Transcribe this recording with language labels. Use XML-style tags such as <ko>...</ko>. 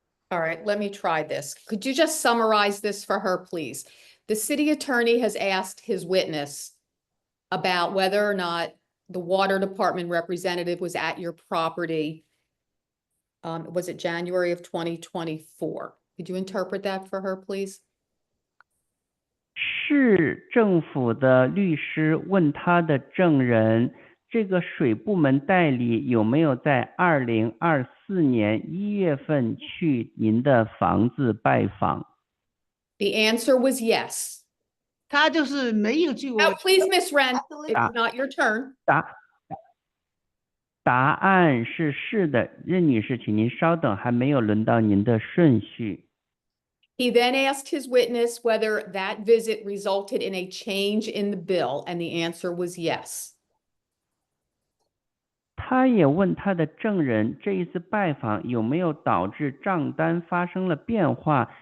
<en>All right, let me try this. Could you just summarize this for her, please? The city attorney has asked his witness about whether or not the water department representative was at your property. Was it January of 2024? Could you interpret that for her, please?</en> <zh>市政府的律师问他的证人，这个水部门代理有没有在2024年1月份去您的房子拜访？</zh> <en>The answer was yes.</en> <zh>他就是没有去我</zh> <en>Now, please, Miss Wren, Absolutely. it's not your turn.</en> <zh>答案是是的，任女士，请您稍等，还没有轮到您的顺序。</zh> <en>He then asked his witness whether that visit resulted in a change in the bill, and the answer was yes.</en> <zh>他也问他的证人，这一次拜访有没有导致账单发生了变化？</zh>